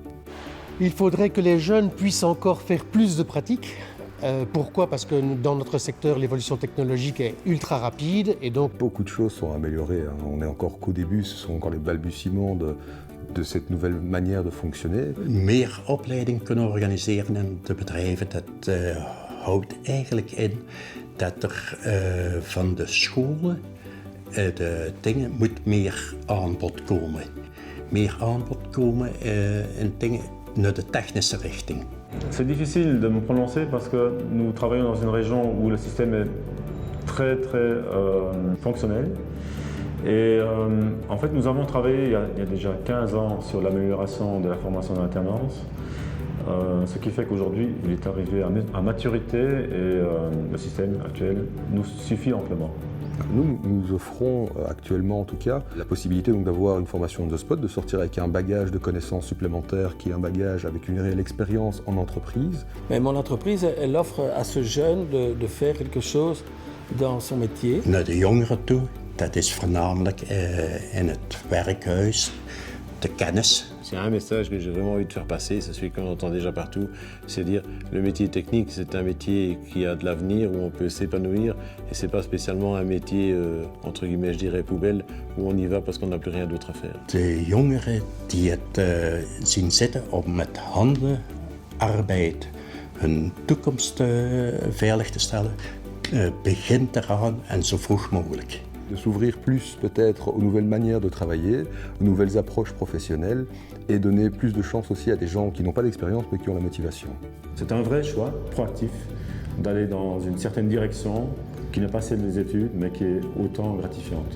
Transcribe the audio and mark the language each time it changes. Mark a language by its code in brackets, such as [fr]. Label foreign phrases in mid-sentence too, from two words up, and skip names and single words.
[fr] Il faudrait que les jeunes puissent encore faire plus de pratiques. Pourquoi? Parce que dans notre secteur, l'évolution technologique est ultra rapide et donc... Beaucoup de choses sont améliorées. On n'est encore qu'au début, ce sont encore les balbutiements de cette nouvelle manière de fonctionner. [nl] Meer opleiding kunnen organiseren in de bedrijven, dat houdt eigenlijk in dat van de scholen, de dingen, moet meer aanbod komen. Meer aanbod komen in dingen naar de technische richting. [fr] C'est difficile de me prononcer parce que nous travaillons dans une région où le système est très fonctionnel. Et en fait, nous avons travaillé il y a déjà 15 ans sur l'amélioration de la formation d'alternance, ce qui fait qu'aujourd'hui, il est arrivé à maturité et le système actuel nous suffit amplement. Nous offrons actuellement en tout cas la possibilité donc d'avoir une formation [en] on the spot, [fr] de sortir avec un bagage de connaissances supplémentaires qui est un bagage avec une réelle expérience en entreprise. Mais mon entreprise, elle offre à ce jeune de faire quelque chose dans son métier. [nl] Naar de jongeren toe, dat is voornamelijk in het werkhuis, de kennis. [fr] C'est un message que j'ai vraiment envie de faire passer, c'est celui qu'on entend déjà partout, c'est dire le métier technique, c'est un métier qui a de l'avenir, où on peut s'épanouir, et c'est pas spécialement un métier, entre guillemets, je dirais, poubelle, où on y va parce qu'on n'a plus rien d'autre à faire. [nl] De jongeren die het zien zitten om met handen arbeid hun toekomst veilig te stellen, begint eraan en zo vroeg mogelijk. [fr] De s'ouvrir plus peut-être aux nouvelles manières de travailler, aux nouvelles approches professionnelles et donner plus de chance aussi à des gens qui n'ont pas d'expérience mais qui ont la motivation. C'est un vrai choix proactif d'aller dans une certaine direction qui n'est pas celle des études mais qui est autant gratifiante.